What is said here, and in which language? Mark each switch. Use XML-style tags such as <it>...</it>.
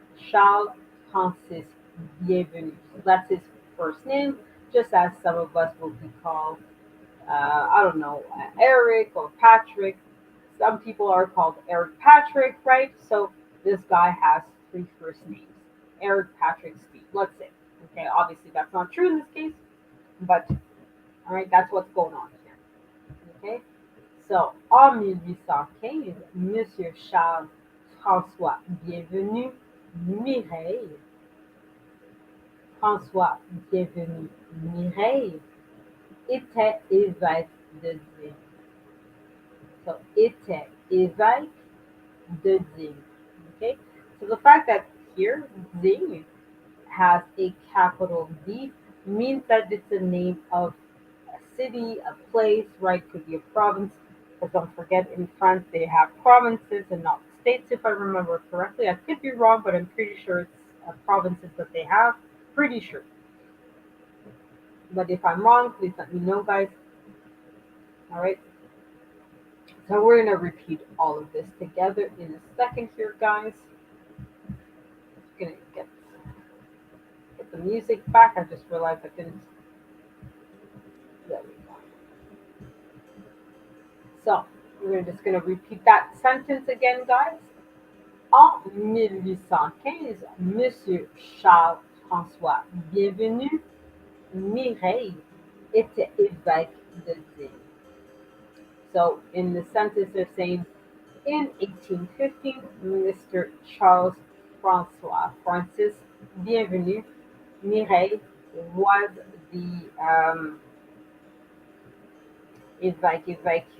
<en>Charles, Francis, bienvenue. So that's his first name, just as some of us will be called, I don't know, Eric or Patrick. Some people are called Eric Patrick, right? So this guy has three first names. Eric Patrick Steve, let's say. Okay, obviously that's not true in this case, but all right, that's what's going on here. Okay, so</en> <fr>en 1815, Monsieur Charles François Bienvenu Mireille, François Bienvenu Mireille était évêque de Digne. So était évêque de Digne.</fr> <en>Okay, so the fact that here Digne has a capital D means that it's a name of a city, a place, right? Could be a province. But don't forget, in France, they have provinces and not states, if I remember correctly. I could be wrong, but I'm pretty sure it's provinces that they have. Pretty sure. But if I'm wrong, please let me know, guys. All right. So we're going to repeat all of this together in a second here, guys. Going to get the music back. I just realized I didn't. There we go. So we're just going to repeat that sentence again, guys.</en> <fr>En 1815, Monsieur Charles François Bienvenu Mireille était évêque de Digne.</fr> <en>So in the sentence they're saying in 1815, Mr. Charles François Francis Bienvenu Mireille was the évêque.</en>